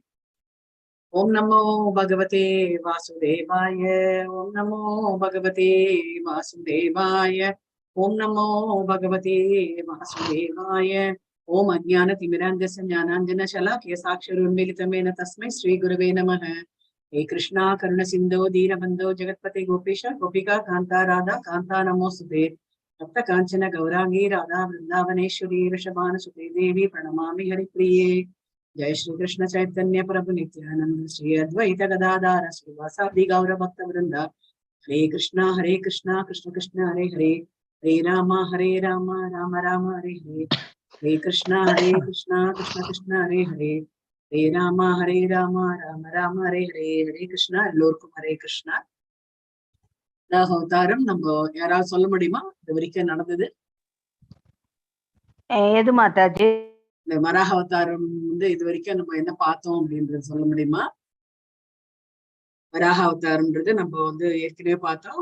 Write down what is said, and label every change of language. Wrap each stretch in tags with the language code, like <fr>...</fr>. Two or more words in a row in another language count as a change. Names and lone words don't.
<sa>ॐ नमो भगवते वासुदेवाय. ॐ नमो भगवते वासुदेवाय. ॐ नमो भगवते वासुदेवाय. ॐ अज्ञान तिमिरान्धस्य ज्ञानाञ्जन शलाकया चक्षुरुन्मीलितं येन तस्मै श्री गुरवे नमः. हे कृष्णा करुण सिंधो दीनबंधो जगत्पते गोपेश गोपिका कांता राधा कांता नमोस्तुते. भक्त कांचन गौरांगी राधा वृंदावनेश्वरी वृषभानुसुते देवी प्रणमामि हरिप्रिये. जय श्री कृष्ण चैतन्य प्रभु नित्यानंद श्री अद्वैत गदाधर श्रीवासादि गौर भक्त वृंद. हरे कृष्णा कृष्ण कृष्ण हरे हरे, हरे राम राम राम हरे हरे. हरे कृष्णा कृष्ण कृष्ण हरे हरे, हरे राम राम राम हरे हरे. हरे कृष्णा.</sa> <ta>எல்லோருக்கும் ஹரே கிருஷ்ணா. அவதாரம் நம்ம யாராவது சொல்ல முடியுமா இது வரைக்கும் நடந்தது? எது மாதாஜி? இந்த வராக அவதாரம் வந்து இது வரைக்கும் நம்ம என்ன பார்த்தோம் அப்படின்றது சொல்ல முடியுமா? வராக அவதாரம்ன்றது நம்ம வந்து ஏற்கனவே பார்த்தோம்.</ta>